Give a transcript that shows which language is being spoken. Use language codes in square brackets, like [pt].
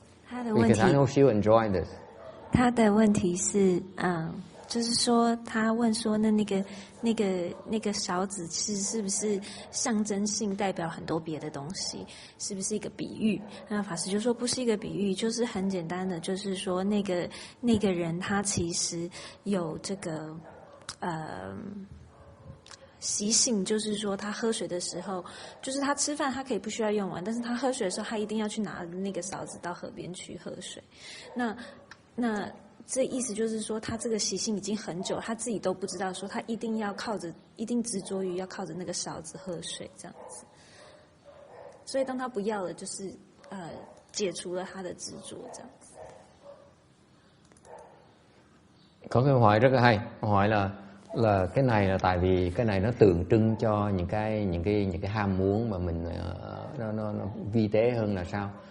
[en] Because I know she'll enjoy this. [zh] 他的问题是，就是说，他问说，那个勺子是不是象征性代表很多别的东西？是不是一个比喻？那法师就说不是一个比喻，就是很简单的，就是说那个人他其实有这个习性，就是说他喝水的时候，就是他吃饭他可以不需要用完，但是他喝水的时候他一定要去拿那个勺子到河边去喝水。那这意思就是说他这个习性已经很久，他自己都不知道说他一定执着于要靠着那个勺子喝水这样子。所以当他不要了，就是解除了他的执着这样子。 [vi] Có câu hỏi rất là hay, hỏi là cái này là tại vì cái này nó tượng trưng cho những cái ham muốn mà mình nó vi tế hơn là sao?